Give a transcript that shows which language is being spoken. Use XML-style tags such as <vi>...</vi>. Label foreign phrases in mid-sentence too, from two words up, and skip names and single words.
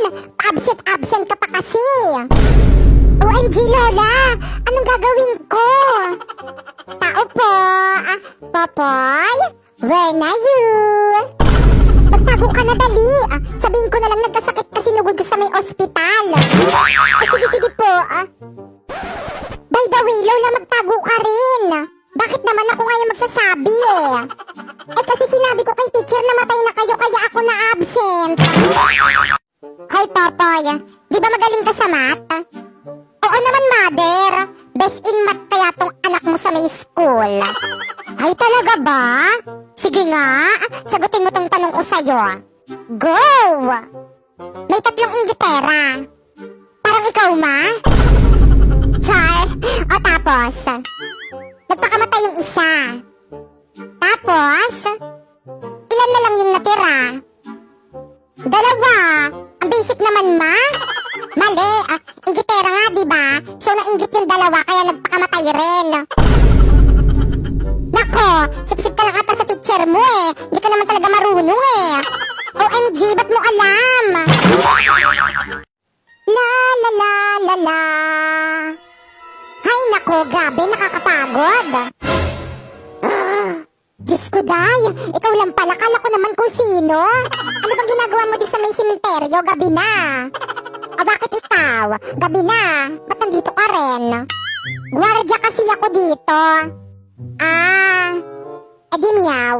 <tl>Absent ka pa kasi. OMG, Lola! Anong gagawin ko? Tao po? Popoy? Where na you? Magtago ka na dali. Sabihin ko na lang nagkasakit kasi nugod ko sa may ospital. Sige po.</tl> <en>By the way,</en> <tl>Lola, magtago ka rin. Bakit naman ako ngayon magsasabi eh? Kasi sinabi ko kay teacher na matay na kayo kaya ako na absent. Hoy, Popoy, di ba magaling ka sa math? Oo naman, Mother.</tl> <en>Best in math</en> <tl>kaya tong anak mo sa may school. Ay, talaga ba? Sige nga, sagutin mo tong tanong ko sa'yo. Go! May 3 inggitera. Parang ikaw, ma? Char. O tapos, nagpakamatay yung isa. Tapos, ilan na lang yung natira? 2. Ang basic naman, ma? Mali. Inggitera nga, diba? So, nainggit yung 2 kaya nagpakamatay rin. Nako, sip-sip ka lang ata sa teacher mo eh. Hindi ka naman talaga marunong eh. OMG, ba't mo alam? La la la la la. Hay nako, grabe, nakakapagod. Diyos ko, Day, ikaw lang pala, kala ko naman kung sino. Ano bang ginagawa mo di sa may simenteryo, gabi na? O bakit ikaw? Gabi na, ba't nandito ka rin? Gwardya kasi ako dito. Edi miyaw.</tl>